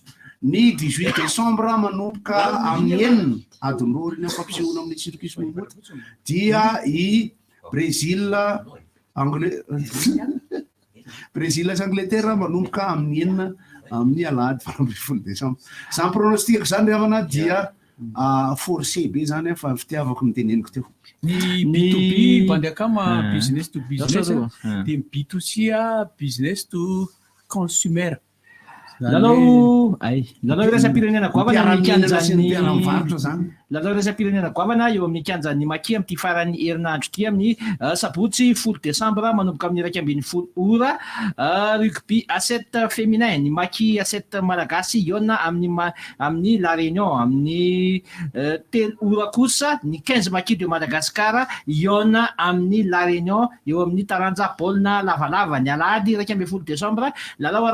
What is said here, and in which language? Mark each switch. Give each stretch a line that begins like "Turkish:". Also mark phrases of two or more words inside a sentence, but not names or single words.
Malagasy: Ny 18 décembre manomboka amin'ny enina adin'roa ny fampisehoana amin'ny circus Momota dia i Brésil sy Angleterre manomboka amin'ny enina amin'ny alahady 20 décembre. Zany pronostikako zany ravana dia forcé be zany fa fitiavako ny teneniko teo. Ny B2B bandakama
English: business to business
Malagasy: dia B2C
English: business to consumer.
Malagasy: Lalao irasa-pirenena goavana lalao irasa-pirenena goavana eo amin'ny kianjan'ny Maki amin'ity farany herinandro ity amin'ny sabotsy 10 décembre manomboka amin'ny 1:10 ora rugby A7 féminin ny Maki A7 malagasy iona amin'ny La Réunion amin'ny 3 ora kosa ny 15 Maki de Madagascar iona amin'ny La Réunion eo amin'ny taranja baolina lavalava ny alahady 1:10 décembre lalao